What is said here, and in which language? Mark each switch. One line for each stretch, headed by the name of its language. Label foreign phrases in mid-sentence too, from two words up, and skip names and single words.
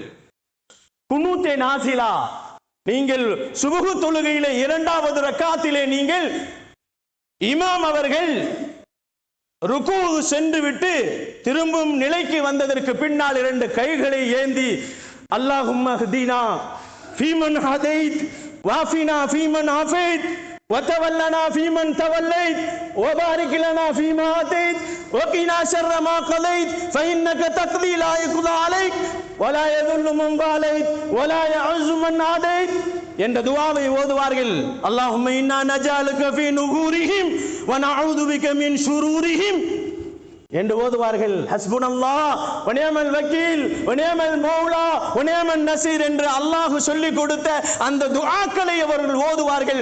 Arabic: قنوت النازلة,
Tamil: நீங்கள் சுபஹு தொழுகையிலே இரண்டாவது ரக்காத்திலே நீங்கள் இமாம் அவர்கள் ருக்கு சென்று விட்டு திரும்பும் நிலைக்கு வந்ததற்கு பின்னால் இரண்டு கைகளை ஏந்தி
Arabic: اللهم اهدنا فيمن هديت وعافنا فيمن عافيت وتولنا فيمن توليت وبارك لنا فيما آتيت وقنا شر ما قضيت فإنك تقضي لا يقضى عليك ولا يذل من واليت ولا يعز من عاديت
Tamil: என்ற துஆவை ஓதுவார்கள்.
Arabic: اللهم إنا نجعلك في نحورهم و نعوذ بك من شرورهم
Tamil: என்று ஓதுவார்கள்.
Arabic: حسبنا الله و نعم الوكيل و نعم المولى و نعم النصير
Tamil: என்று அல்லாஹ் சொல்லிக் கொடுத்த அந்த துஆக்களை அவர்கள் ஓதுவார்கள்.